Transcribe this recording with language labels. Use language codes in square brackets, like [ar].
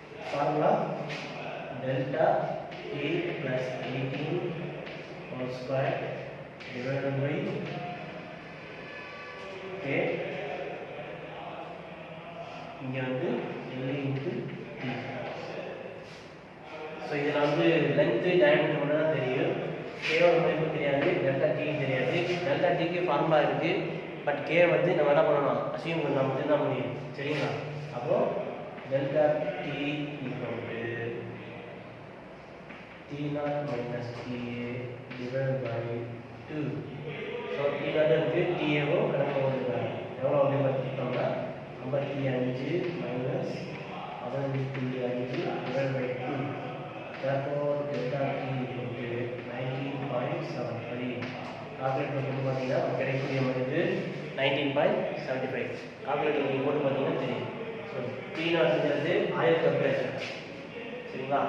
[en] Formula delta T plus 18 whole square divided by K. [ta] இங்கே வந்து L into T. So இதில் வந்து length diameter மட்டும் தான் தெரியும், கேவோட மதிப்பு தெரியாது, டெல்டா டிக்கு தெரியாது. டெல்டா டிக்கு ஃபார்முலா இருக்குது, பட் கே வந்து நம்ம என்ன பண்ணணும், அசியூம் பண்ணால் மட்டும்தான் முடியும். சரிங்களா? அப்போது [en] Delta T equal to T0 minus TA divided by 2. [ta] So T0 இருக்குது, TA-வும் கணக்கு வந்துருக்காங்க. எவ்வளோ வந்து பார்த்தீங்கன்னா [en] 55 minus 15.5 divided by 2. Therefore, delta T equal to 19.7. [ta] Calculate பண்ணி பார்த்தீங்கன்னா கிடைக்கக்கூடிய மதிப்பு 19.75. கால்குலேட்டர் நீங்கள் போட்டு பார்த்தீங்கன்னா தெரியும். ஸோ T0ங்கிறது ஆயில் டெம்பரேச்சர், சரிங்களா?